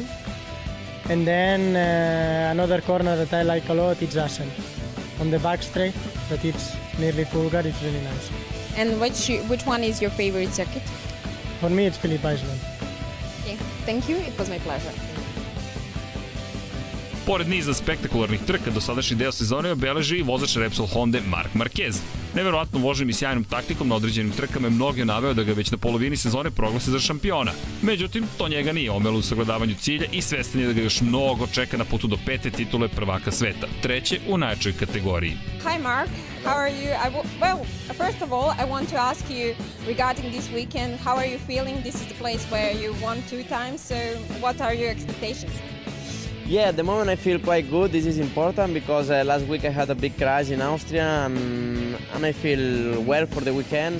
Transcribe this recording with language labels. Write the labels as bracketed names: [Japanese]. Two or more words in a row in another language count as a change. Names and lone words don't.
[English] And then another corner that I like a lot is Assen. On the back straight, that it's nearly Fulgar, it's really nice. And which one is your favorite circuit? For me, it's Phillip Island. Okay, thank you, it was my pleasure. [Serbian] Pored niza spektakularnih trka, dosadašnji deo sezone obeleži i vozač Repsol Honda Marc Marquez. Neverovatno vožnjom i sjajnom taktikom na određenim trkama je mnogi naveo da ga već na polovini sezone proglase za šampiona. Međutim, to njega nije omelo u sagledavanju cilja i svestan je da ga još mnogo čeka na putu do 5. titule prvaka sveta, 3. u najjačoj kategoriji. [English] Hi Marc, how are you? First of all, I want to ask you regarding this weekend, how are you feeling? This is the place where you won 2 times, so what are your expectations? Yeah, at the moment I feel quite good. This is important because last week I had a big crash in Austria and I feel well for the weekend.